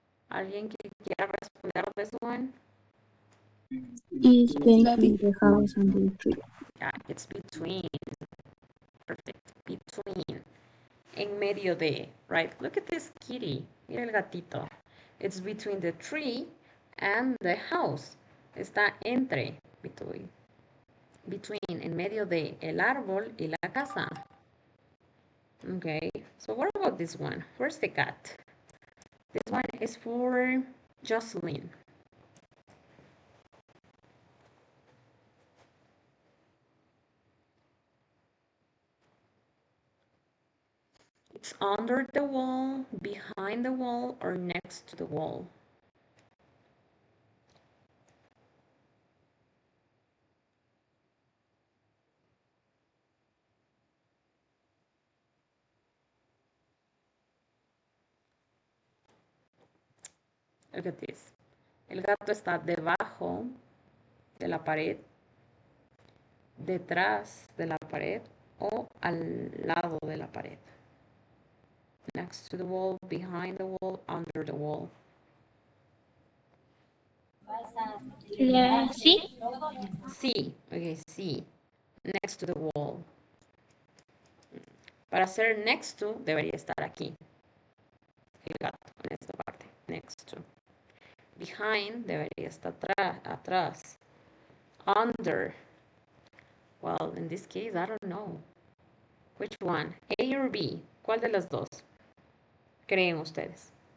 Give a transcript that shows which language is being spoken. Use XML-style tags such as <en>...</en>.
<es>¿Alguien que quiera responder a</es> <en>this one? Is between the house and the tree. Yeah, it's between. Perfect. Between.</en> <es>En medio de.</es> <en>Right? Look at this kitty.</en> <es>Mira el gatito.</es> <en>It's between the tree and the house.</en> <es>Está entre. Between. En medio de el árbol y la casa.</es> <en>Okay. So what about this one? Where's the cat? This one is for Jocelyn. It's under the wall, behind the wall, or next to the wall. Look at this.</en> <es>El gato está debajo de la pared, detrás de la pared o al lado de la pared.</es> <en>Next to the wall, behind the wall, under the wall.</en> <es>La C.</es> <en>Sí, ok, sí. Next to the wall.</en> <es>Para ser next to, debería estar aquí. El gato, en esta parte. Next to. Behind, debería estar atrás.</es> <en>Under. Well, in this case, I don't know. Which one? A or B?</en> <es>¿Cuál de las dos creen ustedes?</es>